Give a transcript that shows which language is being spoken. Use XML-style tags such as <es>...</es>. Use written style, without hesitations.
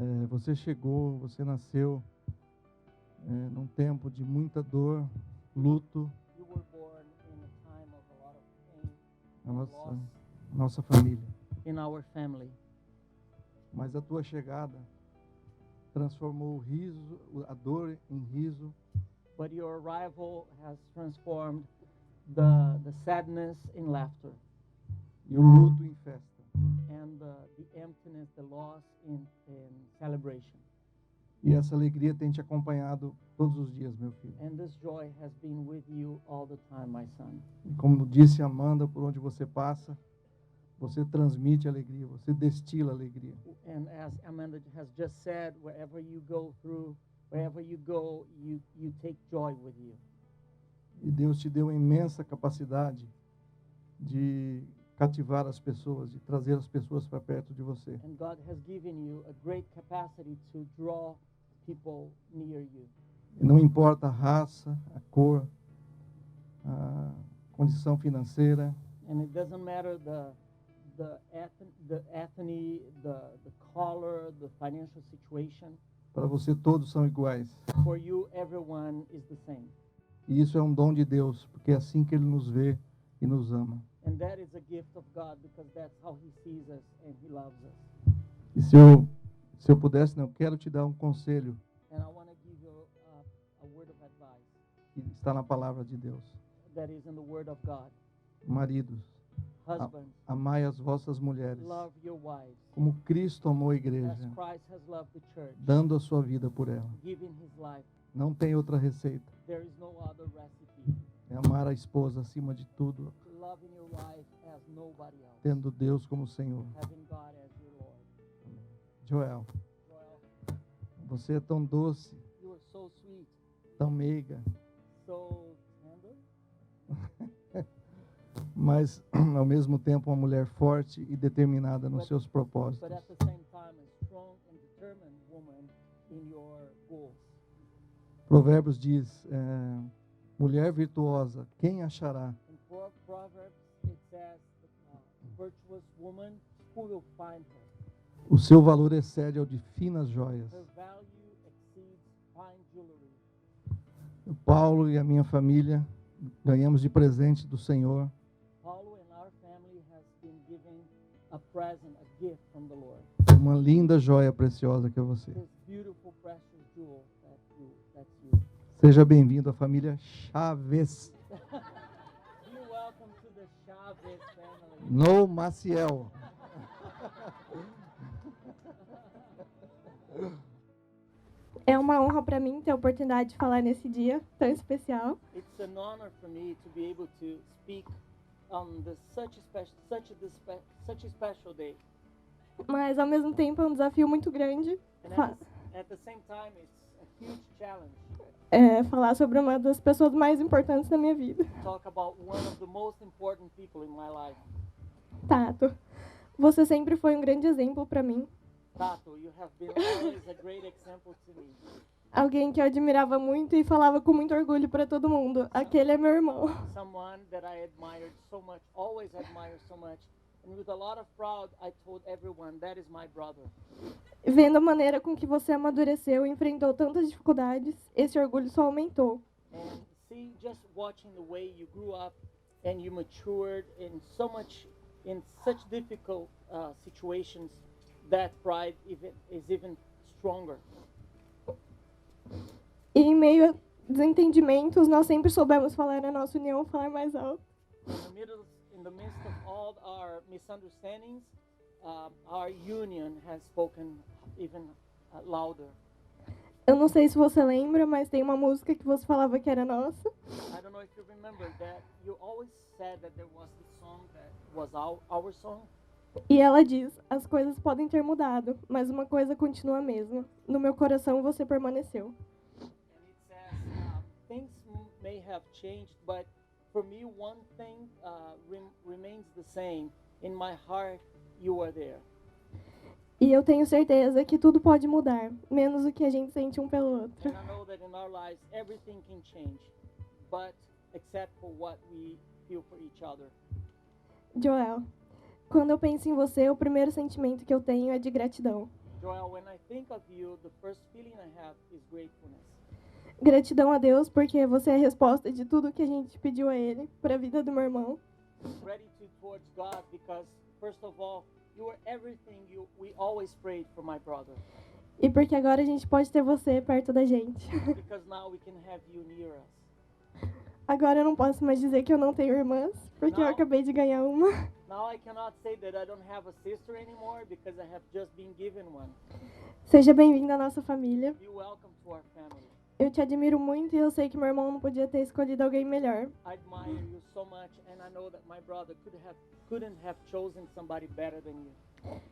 <pt>Você chegou, você nasceu num tempo de muita dor, luto.</pt> <en>You were born in a time of a lot of pain</en> <pt>A</pt> <en>and</en> <pt>nossa,</pt> <en>loss</en> <pt>nossa família.</pt> <en>in our family.</en> <pt>Mas a tua chegada transformou o riso, a dor em riso,</pt> <en>But your arrival has transformed the sadness in laughter</en> <pt>e o luto em festa.</pt> <en>and the emptiness, the loss in celebration.</en> <pt>E essa alegria tem te acompanhado todos os dias, meu filho.</pt> <en>And this joy has been with you all the time, my son.</en> <pt>E como disse Amanda, por onde você passa, você transmite alegria, você destila alegria.</pt> <en>And as Amanda has just said, wherever you go through, wherever you go, you take joy with you.</en> <pt>E Deus te deu uma imensa capacidade de cativar as pessoas, de trazer as pessoas para perto de você.</pt> <en>And God has given you a great capacity to draw people near you.</en> <pt>E não importa a raça, a cor, a condição financeira,</pt> <en>And it doesn't matter the ethnicity, the color, the financial situation.</en> <pt>para você todos são iguais.</pt> <en>For you, everyone is the same.</en> <pt>E isso é um dom de Deus, porque é assim que Ele nos vê e nos ama.</pt> <en>And that is a gift of God because that's how He sees us and He loves us.</en> <pt>E se eu pudesse, eu quero te dar um conselho,</pt> <en>And I want to give you a word of advice</en> <pt>que está na palavra de Deus.</pt> <en>that is in the Word of God.</en> <pt>Maridos,</pt> <en>Husbands,</en> <pt>amai as vossas mulheres,</pt> <en>love your wives</en> <pt>como Cristo amou a</pt> <en>as</en> <pt>igreja,</pt> <en>Christ has loved the church,</en> <pt>dando a sua vida por ela.</pt> <en>giving His life.</en> <pt>Não tem outra receita.</pt> <en>There is no other recipe.</en> <pt>É amar a esposa acima de tudo,</pt> <en>Loving your wife as nobody else.</en> <pt>tendo Deus como Senhor.</pt> <en>Having God as your Lord.</en> <pt>Joel,</pt> <en>Joel,</en> <pt>você é tão doce,</pt> <en>you are so sweet,</en> <pt>tão meiga,</pt> <en>so tender,</en> <pt>mas ao mesmo tempo uma mulher forte e determinada nos seus propósitos.</pt> <en>but at the same time a strong and determined woman in your goals.</en> <pt>Provérbios diz, mulher virtuosa, quem achará?</pt> <en>In Proverbs it says, virtuous woman, who will find her?</en> <pt>O seu valor excede ao de finas joias.</pt> <en>Her value exceeds fine jewelry.</en> <pt>O Paulo e a minha família ganhamos de presente do Senhor</pt> <en>Paulo and our family has been given a present, a gift from the Lord.</en> <pt>uma linda joia preciosa que é você.</pt> <en>This beautiful, precious jewel that's you.</en> <pt>Seja bem-vindo à família Chaves.</pt> <en>You're welcome to the Chavez family.</en> <pt>No Maciel. É uma honra para mim ter a oportunidade de falar nesse dia tão especial.</pt> <en>It's an honor for me to be able to speak on such a special day.</en> <pt>Mas ao mesmo tempo é um desafio muito grande</pt> <en>And fa- at the same time, it's a huge challenge</en> <pt>falar sobre uma das pessoas mais importantes da minha vida,</pt> <en>to talk about one of the most important people in my life.</en> <pt>Tato. Você sempre foi um grande exemplo para mim,</pt> <en>Tato, you have been always a great example to me.</en> <pt>alguém que eu admirava muito e falava com muito orgulho para todo mundo. Aquele é meu irmão.</pt> <en>Someone that I admired so much, always admired so much. And with a lot of pride, I told everyone, that is my brother.</en> <pt>Vendo a maneira com que você amadureceu e enfrentou tantas dificuldades, esse orgulho só aumentou.</pt> <en>And see, just watching the way you grew up and you matured in such difficult situations, that pride is even stronger.</en> <pt>E em meio a desentendimentos, nós sempre soubemos falar na nossa união, falar mais alto.</pt> <en>In the midst of all our misunderstandings, our union has spoken even louder.</en> <pt>Eu não sei se você lembra, mas tem uma música que você falava que era nossa.</pt> <en>I don't know if you remember that you always said that there was this song that was our song.</en> <pt>E ela diz: as coisas podem ter mudado, mas uma coisa continua a mesma. No meu coração você permaneceu.</pt> <en>And it says, things may have changed, but for me, one thing remains the same. In my heart, you are there.</en> <pt>E eu tenho certeza que tudo pode mudar, menos o que a gente sente um pelo outro.</pt> <en>And I know that in our lives everything can change, but except for what we feel for each other.</en> <pt>Joel, quando eu penso em você, o primeiro sentimento que eu tenho é de gratidão.</pt> <en>Joel, when I think of you, the first feeling I have is gratefulness.</en> <pt>Gratidão a Deus porque você é a resposta de tudo que a gente pediu a Ele para a vida do meu irmão.</pt> <en>Gratitude towards God because, first of all, you are everything we always prayed for my brother.</en> <pt>E porque agora a gente pode ter você perto da gente.</pt> <en>Because now we can have you near us.</en> <pt>Agora eu não posso mais dizer que eu não tenho irmãs, porque eu Não. acabei de ganhar uma.</pt> <en>Now I cannot say that I don't have a sister anymore because I have just been given one.</en> <pt>Seja bem-vindo à nossa família.</pt> <en>Be welcome to our family.</en> <pt>Eu te admiro muito e eu sei que meu irmão não podia ter escolhido alguém melhor.</pt> <en>I admire you so much, and I know that my brother couldn't have chosen somebody better than you.</en>